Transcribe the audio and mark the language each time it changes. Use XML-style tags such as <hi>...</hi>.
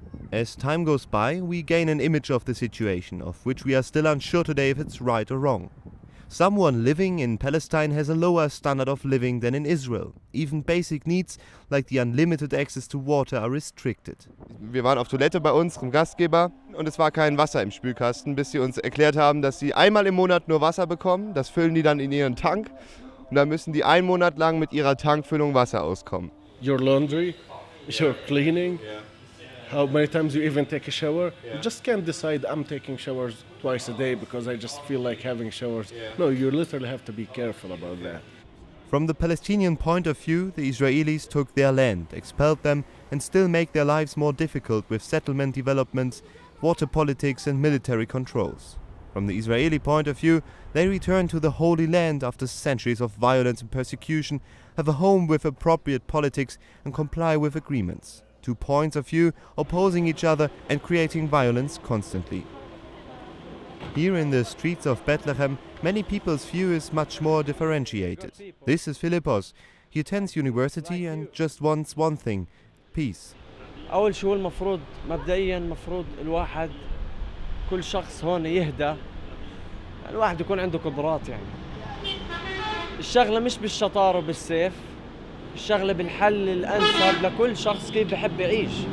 <en>As time goes by, we gain an image of the situation, of which we are still unsure today if it's right or wrong. Someone living in Palestine has a lower standard of living than in Israel. Even basic needs, like the unlimited access to water, are restricted.</en> <de>Wir waren auf Toilette bei unserem Gastgeber und es war kein Wasser im Spülkasten, bis sie uns erklärt haben, dass sie einmal im Monat nur Wasser bekommen. Das füllen die dann in ihren Tank und dann müssen die einen Monat lang mit ihrer Tankfüllung Wasser auskommen.</de> <en>Your laundry, your cleaning, how many times you even take a shower. You just can't decide I'm taking showers twice a day because I just feel like having showers. No, you literally have to be careful about that. From the Palestinian point of view, the Israelis took their land, expelled them, and still make their lives more difficult with settlement developments, water politics and military controls. From the Israeli point of view, they return to the Holy Land after centuries of violence and persecution, have a home with appropriate politics and comply with agreements. 2 points of view opposing each other and creating violence constantly. Here in the streets of Bethlehem, many people's view is much more differentiated. This is Philippos. He attends university and just wants one thing: peace.</en> <ar>أول شيء المفروض مبدئيا المفروض الواحد كل شخص هون يهدى الواحد يكون عنده قدرات يعني. الشغلة مش بالشطارة وبالسيف، الشغلة بالحل الأنسب لكل شخص كيف بحب يعيش.</ar>